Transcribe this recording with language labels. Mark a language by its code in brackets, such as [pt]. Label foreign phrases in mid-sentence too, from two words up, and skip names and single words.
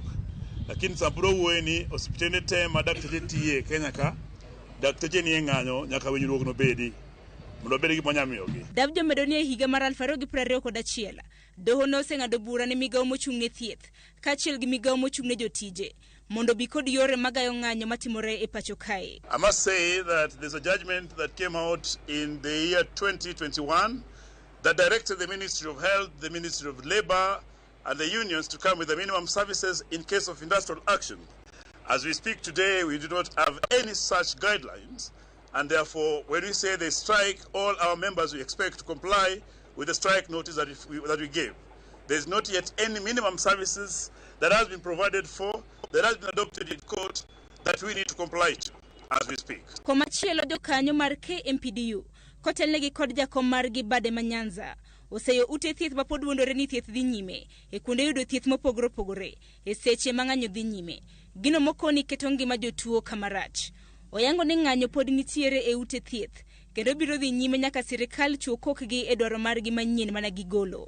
[luo] Lakini sapro wuoye ni osiptende te ma dakteche tiye Kenya ka dakteche ni ng'anyo nyaka winjruok no bedi mondo bed gi monyamiyogi. Dabjo medo ni e higa mar 2021 doho noseng'ado bura ne migawo mochung' ne thieth kaachiel gi migawo mochung' ne jotije mondo bi kod yore magayo ng'anyo matimore e pacho kae. [en] I must say that there's a judgment that came out in the year 2021 that directed the Ministry of Health, the Ministry of Labor and the unions to come with the minimum services in case of industrial action. As we speak today, we do not have any such guidelines, and therefore when we say they strike, all our members we expect to comply with the strike notice that we gave. There is not yet any minimum services that has been provided for, that has been adopted in court, that we need to comply to as we speak. [luo] Komachielo jokanyo mar KMPDU kotelnegi kod jakom margi Bade Manyanza oseyo ute thieth ma pod wuondore ni thieth dhi nyime e kuonde yudo thieth mopogore opogore e seche ma ng'anyo dhi nyime. Gino mokoni keto ngima jotuo kamarach. Oyango ni ng'anyo pod nitiere e ute thieth kendo biro dhi nyime nyaka sirikal chuo kokgi e dwaro margi manyien mana gigolo.